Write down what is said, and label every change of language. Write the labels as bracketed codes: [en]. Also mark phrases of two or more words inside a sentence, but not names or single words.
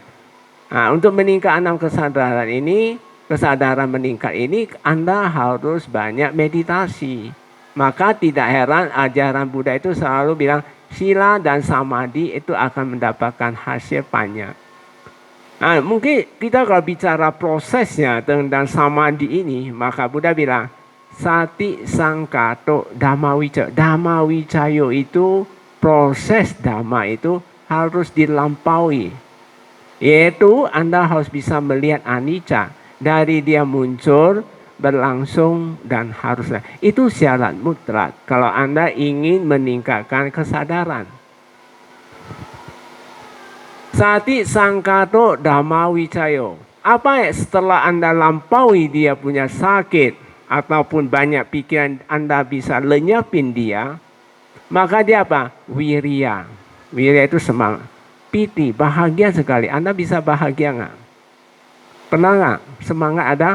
[id] Nah, untuk meningkatkan 6 kesadaran ini, kesadaran meningkat ini, Anda harus banyak meditasi. Maka tidak heran ajaran Buddha itu selalu bilang sila dan samadhi itu akan mendapatkan hasil banyak. Nah, mungkin kita kalau bicara prosesnya tentang samadhi ini, maka Buddha bilang [pi] sati sangkato dhamma wicayo. Dhamma wicayo [id] itu proses dhamma itu harus dilampaui. Yaitu Anda harus bisa melihat anicca dari dia muncul, berlangsung dan haruslah. Itu syarat mutlak kalau Anda ingin meningkatkan kesadaran. [pi] Sati sangkato dhamma wicayo. [id] Apa ya setelah Anda lampaui dia punya sakit ataupun banyak pikiran, Anda bisa lenyapin dia, maka dia apa? Wirya. Wirya itu semangat. Piti, bahagia sekali. Anda bisa bahagia nggak? Pernah nggak? Semangat ada?